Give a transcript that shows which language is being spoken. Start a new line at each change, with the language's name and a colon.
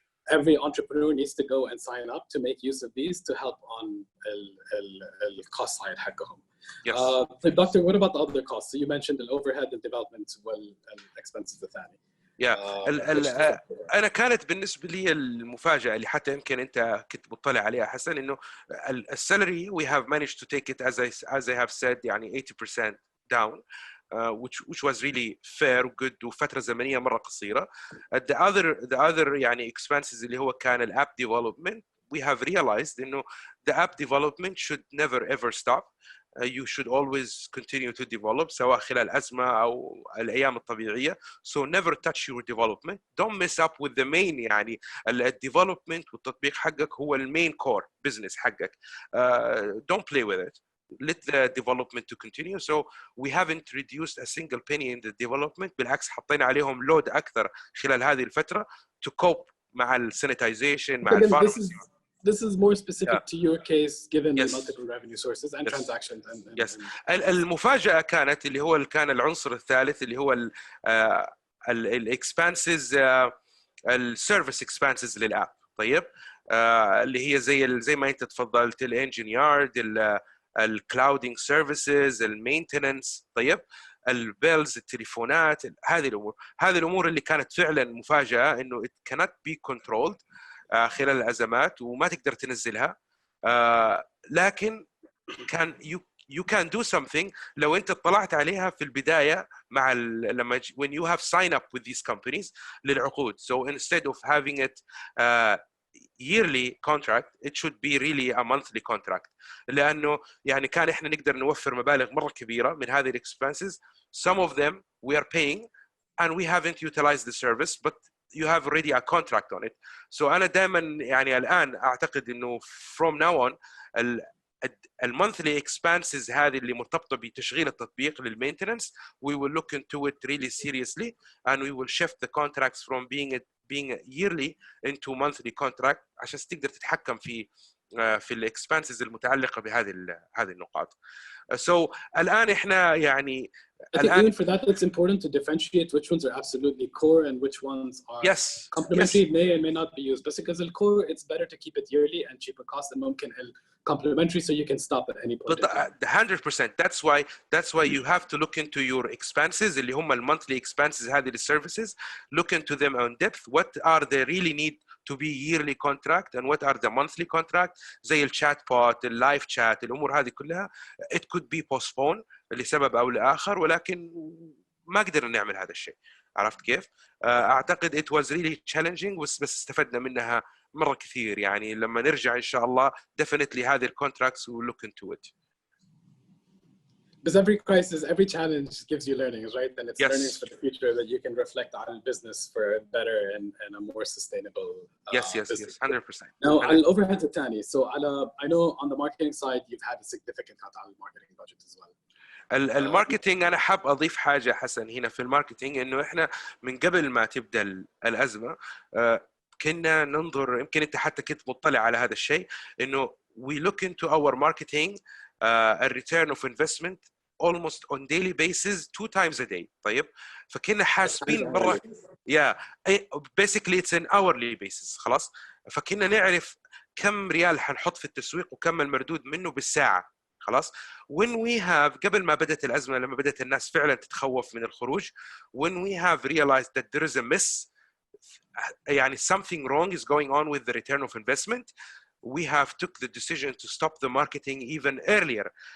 English: Every entrepreneur needs to go and sign up to make use of these to help on the cost side
Arabic: حقهم.
English: So Doctor, what about the other costs? So you mentioned the overhead, the development, expenses
Arabic: الثاني. أنا كانت بالنسبة لي المفاجأة اللي حتى يمكن أنت كنت مطلع عليها حسن, إنه السالري
English: we have managed to take it as I have said
Arabic: يعني
English: 80% down, which was really fair good
Arabic: وفترة زمنية مرة قصيرة.
English: The other
Arabic: يعني
English: expenses
Arabic: اللي هو كان الاب
English: development, we have realized
Arabic: إنه
English: the app development should never ever stop. You should always continue to develop
Arabic: سواء خلال الأزمة أو الأيام الطبيعية.
English: So never touch your development. Don't mess up with the main
Arabic: يعني
English: development
Arabic: والتطبيق حقك هو
English: main core business
Arabic: حقك.
English: Don't play with it. Let the development to continue. So we haven't reduced a single penny in the development.
Arabic: بالعكس حطينا عليهم
English: load
Arabic: أكثر خلال هذه الفترة
English: to cope
Arabic: مع السانيتايزيشن مع الفارماسي.
English: This is more specific to your case given the multiple revenue sources and transactions.
Arabic: المفاجأة كانت اللي هو كان العنصر الثالث اللي هو
English: expenses,
Arabic: السيرفيس expenses للآب. طيب اللي هي زي ما أنت تفضلت, الانجين يارد, الكلاودينج سيرفيسز, المينتننس. طيب البيلز، التليفونات، هذه الامور اللي كانت فعلا مفاجاه انه
English: it cannot be controlled
Arabic: خلال الازمات وما تقدر تنزلها. لكن كان
English: you can do something
Arabic: لو انت اطلعت عليها في البدايه مع لما
English: when you have sign up with these companies
Arabic: للعقود.
English: So instead of having it yearly contract, it should be really a monthly contract.
Arabic: لانه يعني كان احنا نقدر نوفر مبالغ مره كبيره من هذه
English: expenses. Some of them we are paying and we haven't utilized the service, but you have already a contract on it. So
Arabic: أنا دائما يعني الآن أعتقد إنه
English: from now on المونثلي expenses
Arabic: هذه اللي مرتبطة بتشغيل التطبيق للمينتنس
English: we will look into it really seriously and we will shift the contracts from being yearly into monthly contract
Arabic: عشان تقدر تتحكم في الاكسبنسز المتعلقة هذه النقاط.
English: So
Arabic: الآن إحنا يعني
English: I think even for that, it's important to differentiate which ones are absolutely core and which ones are complementary, may and may not be used. But because the core, it's better to keep it yearly and cheaper cost and
Arabic: ممكن
English: complementary so you can stop at any point. But 100%. That's why you have to look into your expenses
Arabic: اللي هم
English: monthly expenses
Arabic: هذه الservices.
English: Look into them on depth. What are they really need to be yearly contract and what are the monthly contract
Arabic: زي الشات بوت، اللايف شات، الامور هذه كلها
English: it could be postponed
Arabic: لسبب او لاخر، ولكن ما قدرنا نعمل هذا الشيء. عرفت كيف؟ اعتقد
English: it was really challenging
Arabic: بس استفدنا منها مره كثير. يعني لما نرجع ان شاء الله
English: definitely
Arabic: هذه الكونتراكتس
English: we'll look into it. Because every crisis, every challenge gives you learnings, right? And it's learnings for the future that you can reflect on business for a better and a more sustainable business. 100%. Now, on overhead
Arabic: الثاني,
English: so I know on the marketing side you've had a significant cut on the marketing budget as well.
Arabic: الماركتينج انا حاب اضيف حاجه حسن هنا في الماركتينج، انه احنا من قبل ما تبدا الازمه كنا ننظر، يمكن انت حتى كنت مطلع على هذا الشيء، انه
English: we look into our marketing a return of investment almost on daily basis 2 times a day.
Arabic: طيب فكنا حاسبين مره
English: basically it's an hourly basis
Arabic: خلاص. فكنا نعرف كم ريال حنحط في التسويق وكم المردود منه بالساعه خلاص.
English: when we have
Arabic: قبل ما بدأت الأزمة، لما بدأت الناس فعلا تتخوف من الخروج،
English: when we have realized that there is a miss
Arabic: يعني
English: something wrong is going on with the return of investment, we have took the decision to stop the marketing even earlier.